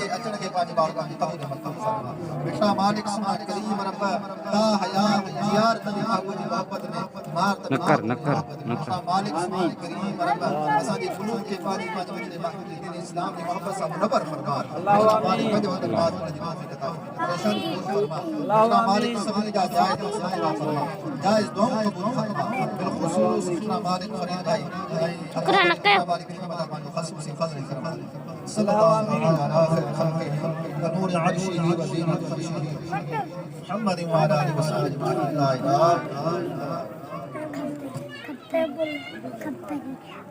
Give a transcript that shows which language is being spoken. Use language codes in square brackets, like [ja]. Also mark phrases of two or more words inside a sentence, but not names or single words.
[sd] अचण खे पंहिंजी बारगाह में क़बूल मक़बूल फरमा मिठड़ा मालिक सुभाणे करीम रब ता हयात जियार तुंहिंजे महबूब जी मोहब्बत में मार त मिठड़ा मालिक सुभाणे करीम रब असांजे क़ुलूब खे पंहिंजी वचन महबूब जी दीन इस्लाम जी मोहब्बत सां मुनव्वर फरमा मिठड़ा मालिक पंहिंजे वचन बात जी माफ़ी अता परेशान दूर फरमा मिठड़ा मालिक सभिनी जा जायज़ मसला फरमा जायज़ दुआऊं क़बूल फरमा बिलख़ुसूस मिठड़ा मालिक फरीद भाई [ur] شکرا نکے خصوصی فضل کرم [ar] صلی اللہ علیہ وسلم نور عرشه وزینت عرشه محمد وعلى آله وصحبه لا اله الا الله